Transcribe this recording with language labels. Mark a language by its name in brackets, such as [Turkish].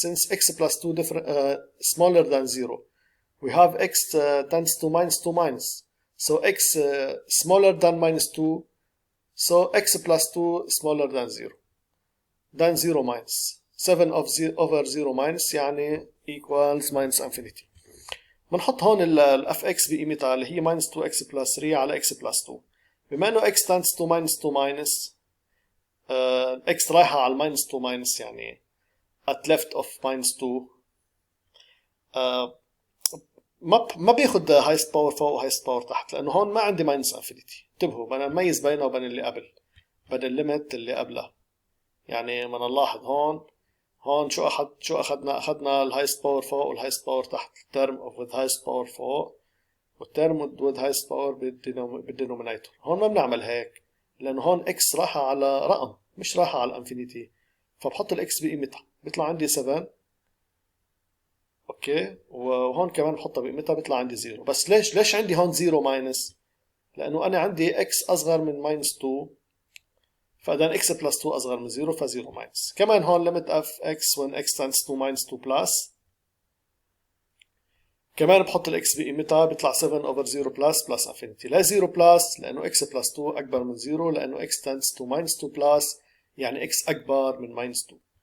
[English] Since x plus 2 smaller than 0, we have x tends to minus 2 minus. So x smaller than minus 2, so x plus 2 smaller than 0. Then 0 minus. 7 over 0 minus [Arabic] يعني [English] equals minus infinity. [Arabic] بنحط هون ال fx بقيمتها اللي هي minus 2x plus 3 على x plus 2. بما انه x tends to minus 2 minus x رايحة على minus 2 minus يعني [English] at left of minus 2، [Arabic] ما بياخد highest power فوق و highest power تحت، لأنه هون ما عندي minus infinity. انتبهوا بدنا نميز بينه وبين اللي قبل، بدل الليمت اللي قبلها. يعني بدنا نلاحظ هون شو أخذنا الهايست باور فوق والهايست باور تحت، الترم with highest power فوق والترم with highest power بالدينومينيتور. هون ما بنعمل هيك، لأنه هون x راحة على رقم مش راحة على الانفينيتي، فبحط الاكس بقيمتها بيطلع عندي 7. اوكي، وهون كمان بحطها بقيمتها بيطلع عندي 0. بس ليش عندي هون 0 ماينس؟ لانه انا عندي اكس اصغر من ماينس 2، فاذا اكس بلس 2 اصغر من 0 ف0 ماينس. كمان هون [English] limit of x when x tends to minus 2 plus، [Arabic] كمان بحط الاكس بقيمتها بيطلع 7 over 0 plus infinity. لا 0 plus لانه x plus 2 اكبر من 0، لانه x tends to minus 2 plus يعني x اكبر من minus 2.